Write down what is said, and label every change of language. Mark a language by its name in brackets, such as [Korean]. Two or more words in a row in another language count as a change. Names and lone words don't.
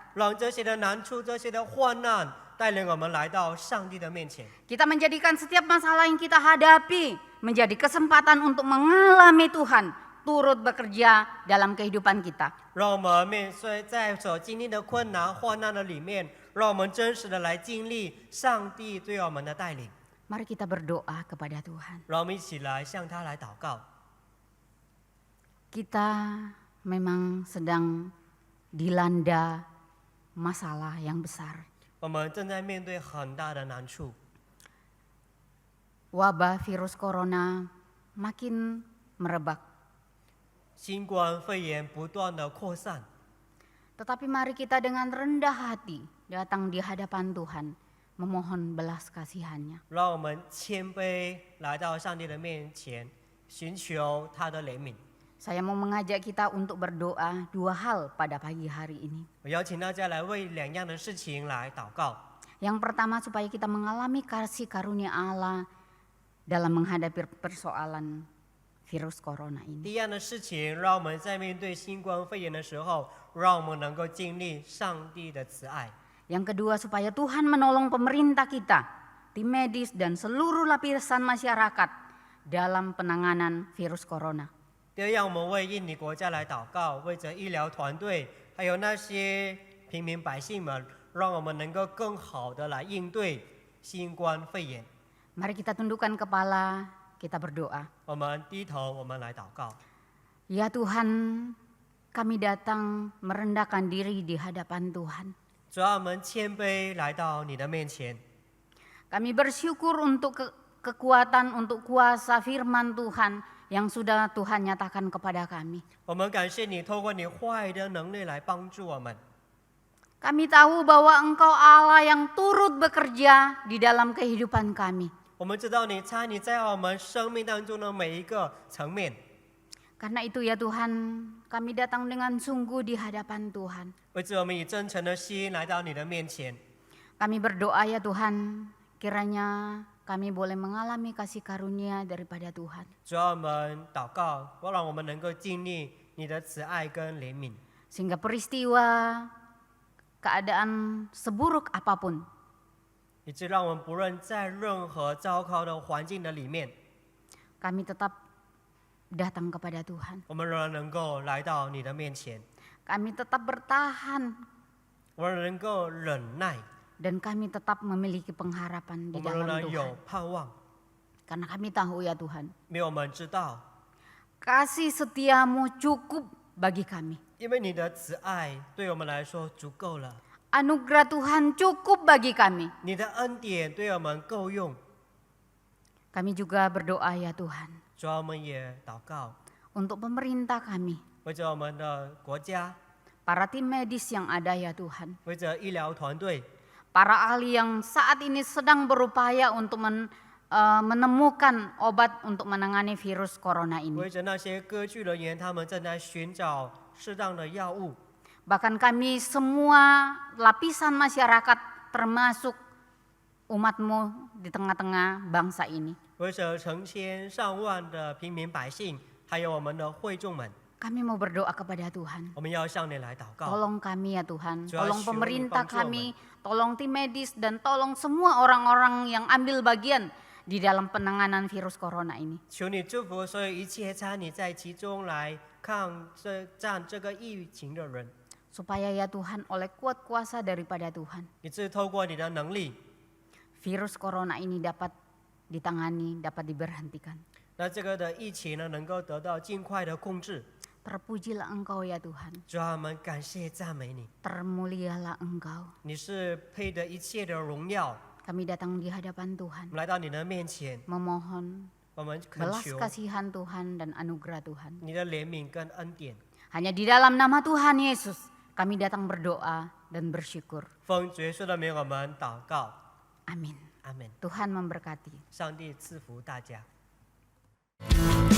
[Chinese] 让这些的难处、这些的患难带领我们来到上帝的面前。 [Indonesian] Kita menjadikan setiap masalah yang kita hadapi menjadi kesempatan untuk mengalami Tuhan turut bekerja dalam kehidupan kita. [Chinese] 让我们面对在所经历的困难、患难的里面，让我们真实的来经历上帝对我们的带领。 [Indonesian] Mari kita berdoa kepada Tuhan. [Chinese] 让我们一起来向他来祷告。 [Indonesian] Kita memang sedang dilanda masalah yang besar. [Chinese] 我们正在面对很大的难处， [Indonesian] Wabah virus corona makin merebak. [Chinese] 新冠肺炎不断的扩散， [Indonesian] Tetapi mari kita dengan rendah hati datang di hadapan Tuhan, memohon belas kasihannya. [Chinese] 让我们谦卑来到上帝的面前，寻求他的怜悯。 [Indonesian] Saya mau mengajak kita untuk berdoa 2 hal pada pagi hari ini. [Chinese] 我邀请大家来为2样的事情来祷告。 [Indonesian] Yang pertama supaya kita mengalami kasih karunia Allah dalam menghadapi persoalan virus corona ini. [Chinese] 第一样的事情，让我们在面对新冠肺炎的时候，让我们能够经历上帝的慈爱。 [Indonesian] Yang kedua supaya Tuhan menolong pemerintah kita, tim medis dan seluruh lapisan masyarakat dalam penanganan virus corona. [Chinese] 第二样，我们为印尼国家来祷告，为着医疗团队，还有那些平民百姓们，让我们能够更好的来应对新冠肺炎。 [Indonesian] Mari kita tundukkan kepala, kita berdoa. [Chinese] 我们低头，我们来祷告。 [Indonesian] Ya Tuhan, kami datang merendahkan diri di hadapan Tuhan. [Chinese] 主要我们谦卑来到你的面前， [Indonesian] Kami bersyukur untuk kekuatan, untuk kuasa firman Tuhan yang sudah Tuhan nyatakan kepada kami. [Chinese] 我们感谢你，透过你话语的能力来帮助我们。 [Indonesian] Kami tahu bahwa Engkau Allah yang turut bekerja di dalam kehidupan kami. [Chinese] 我们知道你参与在我们生命当中的每一个层面。 [Indonesian] Karena itu ya Tuhan, kami datang dengan sungguh di hadapan Tuhan. [Chinese] 为此，我们以真诚的心来到你的面前。 [Indonesian] Kami berdoa ya Tuhan, kiranya kami boleh mengalami kasih karunia daripada Tuhan. [Chinese] 主要我们祷告，让我们能够经历你的慈爱跟怜悯， [Indonesian] Sehingga peristiwa, keadaan seburuk apapun, [Chinese] 以致让我们不论在任何糟糕的环境的里面， [Indonesian] kami tetap datang kepada Tuhan. [Chinese] 我们仍然能够来到你的面前。 [Indonesian] Kami tetap bertahan [Chinese] 我们能够忍耐， [Indonesian] dan kami tetap memiliki pengharapan [Chinese] 我 [Indonesian] di [Chinese] 们仍 [Indonesian] dalam [Chinese] 然 [Indonesian] Tuhan. [Chinese] 有盼望， [Indonesian] Karena kami tahu ya Tuhan, [Chinese] 因为我们知道， [Indonesian] kasih setiamu cukup bagi kami. [Chinese] 因为你的慈爱对我们来说足够了， [Indonesian] Anugerah Tuhan cukup bagi kami. [Chinese] 你的恩典对我们够用。 [Indonesian] Kami juga berdoa ya Tuhan, [Chinese] 主啊，我们也祷告， [Indonesian] untuk pemerintah kami, [Chinese] 为着我们的国家， [Indonesian] para tim medis yang ada ya Tuhan, [Chinese] 为着医疗团队， [Indonesian] para ahli yang saat ini sedang berupaya untuk menemukan obat untuk menangani virus corona ini. [Chinese] 为着那些歌剧人员，他们正在寻找适当的药物。 [Indonesian] Bahkan kami semua lapisan masyarakat termasuk umatmu di tengah-tengah bangsa ini. [Chinese] 为着成千上万的平民百姓，还有我们的会众们， [Indonesian] Kami mau berdoa kepada Tuhan. [Chinese] 我们要向你来祷告。 [Indonesian] Tolong kami ya Tuhan, Tuhan, tolong syukur pemerintah bangsa kami, tolong tim medis dan tolong semua orang-orang yang ambil bagian di dalam penanganan virus corona ini. [Chinese] 求你祝福所有一切参与在其中来战这个疫情的人， [Indonesian] Supaya ya Tuhan oleh kuat kuasa daripada Tuhan, [Chinese] 以致透过你的能力， [Indonesian] virus corona ini dapat ditangani, dapat diberhentikan. [Chinese] 那这个的疫情呢能够得到尽快的控制。 [Indonesian] Terpujilah Engkau ya Tuhan, [Chinese] 主啊，我们感谢赞美你， [Indonesian] termulialah Engkau. [Chinese] 你是配得一切的荣耀。 [Indonesian] Kami datang di hadapan Tuhan, [Chinese] 我们来到你的面前， [Indonesian] memohon [Chinese] 我们恳 [Indonesian] belas [Chinese] 求 [Indonesian] kasihan Tuhan dan anugerah Tuhan. [Chinese] 你的怜悯跟恩典。 [Indonesian] Hanya di dalam nama Tuhan Yesus kami datang berdoa dan bersyukur. [Chinese] 奉主耶稣的名，我们祷告， [Indonesian] Amin. [Chinese] 阿门。 [Indonesian] Tuhan memberkati. [Chinese] 上帝赐福大家。